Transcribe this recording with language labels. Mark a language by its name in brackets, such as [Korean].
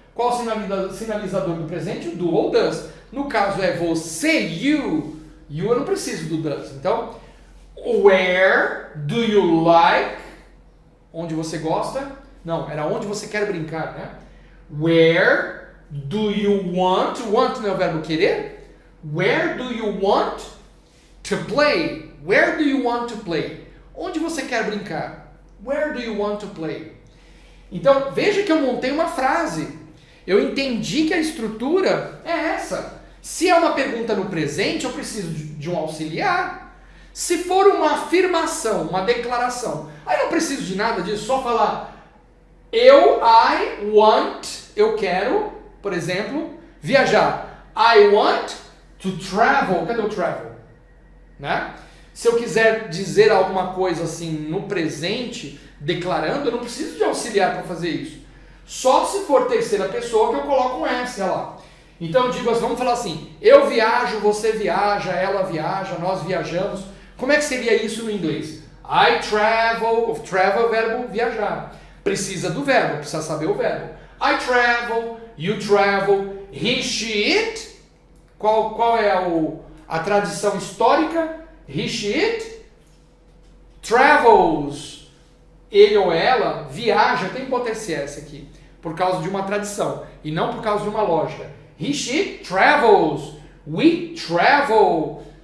[Portuguese] Qual o sinalizador do presente? O do ou does. No caso é você, you. You eu não preciso do does. Então, [English] where do you like? [Portuguese] Onde você gosta? Não, era onde você quer brincar, né? [English] Where do you want? [Portuguese] Want não é o verbo querer? [English] Where do you want to play? Where do you want to play? [Portuguese] Onde você quer brincar? [English] Where do you want to play? [Portuguese] Então, veja que eu montei uma frase. Eu entendi que a estrutura é essa. Se é uma pergunta no presente, eu preciso de um auxiliar. Se for uma afirmação, uma declaração, aí eu não preciso de nada disso, só falar [English] I want, [Portuguese] eu quero, por exemplo, viajar. [English] I want to travel. Cadê o travel? Né? [Portuguese] Se eu quiser dizer alguma coisa assim no presente, declarando, eu não preciso de auxiliar para fazer isso. Só se for terceira pessoa que eu coloco um S lá. Então eu digo, vamos falar assim, eu viajo, você viaja, ela viaja, nós viajamos. Como é que seria isso no inglês? [English] I travel, [Portuguese] travel é o verbo viajar. Precisa do verbo, precisa saber o verbo. [English] I travel, you travel, he, she, it. [Portuguese] Qual é a tradição histórica? [English] He, she, it. [Portuguese] Travels, ele ou ela, viaja, tem que botar esse S aqui, por causa de uma tradição, e não por causa de uma lógica. [English] He, she, travels. We travel.